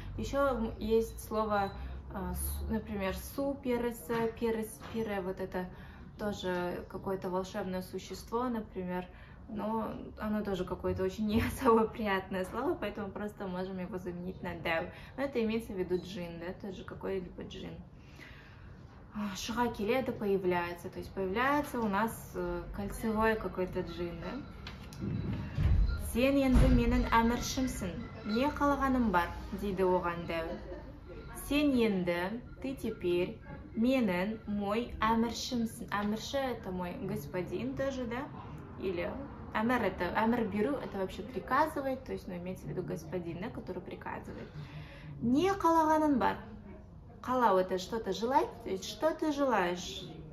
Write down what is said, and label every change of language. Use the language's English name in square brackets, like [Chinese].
[Russian] Еще есть слово, например, су, переса, пере, вот это тоже какое-то волшебное существо, например, но оно тоже какое-то очень не особо приятное слово, поэтому просто можем его заменить на дәу. Но это имеется в виду джин, да, тоже какой-либо джин. [Kazakh] Шыға келеді, [Russian] появляется, то есть появляется у нас кольцевой какой-то джин, да? [Kazakh] Сен енді менің әміршімсің, не қалағаным бар, дейді оған дәу. Сен енді, [Russian] ты теперь, [Kazakh] менің, мой әміршімсің. [Russian] Әмірші это мой господин тоже, да? Или әмір это, [Kazakh] әмір беру, [Russian] это вообще приказывает, то есть, ну, имеется в виду господин, да, который приказывает. [Kazakh] Не қалағаным бар. [Russian] Қалау это что-то желать, то есть, что ты желаешь?